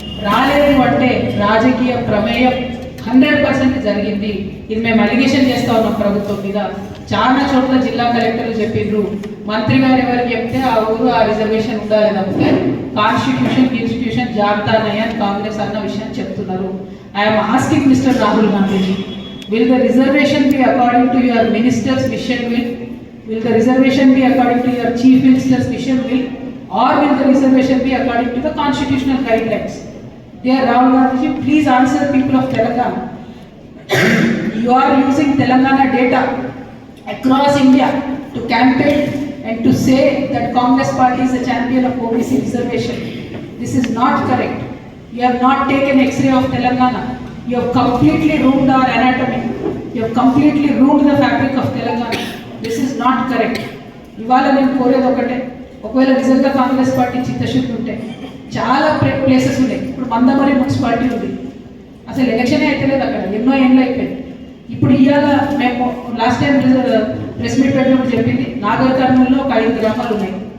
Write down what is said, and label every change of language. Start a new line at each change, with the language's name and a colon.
Telugu: రాలేదు అంటే రాజకీయ ప్రమేయం 100% జరిగింది. ఇది మేము అలిగేషన్ చేస్తూ ఉన్నాం ప్రభుత్వం మీద. చాలా చోట్ల జిల్లా కలెక్టర్లు చెప్పిండ్రు, మంత్రి గారు ఎవరికి చెప్తే ఆ ఊరు ఆ రిజర్వేషన్ ఉండాలి తప్పితే కాన్స్టిట్యూషన్ జాబితానయ్య అని కాంగ్రెస్ అన్న విషయం చెప్తున్నారు.
English: I'm asking mister Rahul Gandhiji, will the reservation B according to your ministers vision will the reservation be according to your chief minister's vision or will the reservation be according to the constitutional guidelines? Dear Rahul Gandhi, please answer people of Telangana. You are using Telangana data across India to campaign and to say that Congress party is a champion of OBC reservation. This is not correct. You have not taken X-ray of Telangana. You have completely ruined our anatomy. You have completely ruined the fabric of Telangana. This is not correct.
Telugu: ఇవాళ నేను కోరేది ఒకటే, ఒకవేళ నిజంగా Congress party చిత్తశుద్ధి ఉంటే చాలా places ఉన్నాయి. ఇప్పుడు మందమరి మున్సిపాలిటీ ఉంది, అసలు ఎలక్షనే అయితే లేదు అక్కడ, ఎన్నో ఏళ్ళు అయిపోయింది. ఇప్పుడు ఇవాళ మేము లాస్ట్ టైం ప్రెస్ మీట్ పెట్టినప్పుడు చెప్పింది నాగర్ కర్నూలులో ఒక 5 గ్రామాలు ఉన్నాయి.